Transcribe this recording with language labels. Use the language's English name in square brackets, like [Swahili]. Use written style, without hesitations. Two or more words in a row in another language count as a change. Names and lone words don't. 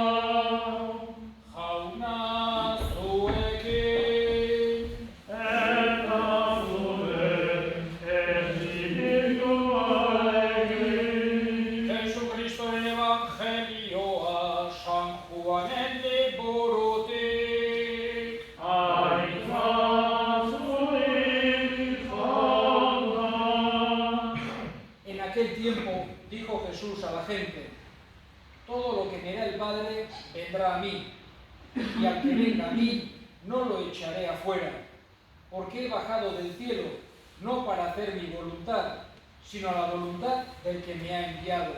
[Basque] Jauna zuekin, Eta zure espirituarekin. Jesucristoren evangelioa San Juanen liburutik. [Spanish] En aquel tiempo dijo Jesús a la gente: todo lo que me da el Padre vendrá a mí, y al que venga a mí no lo echaré afuera, porque he bajado del cielo no para hacer mi voluntad, sino la voluntad del que me ha enviado.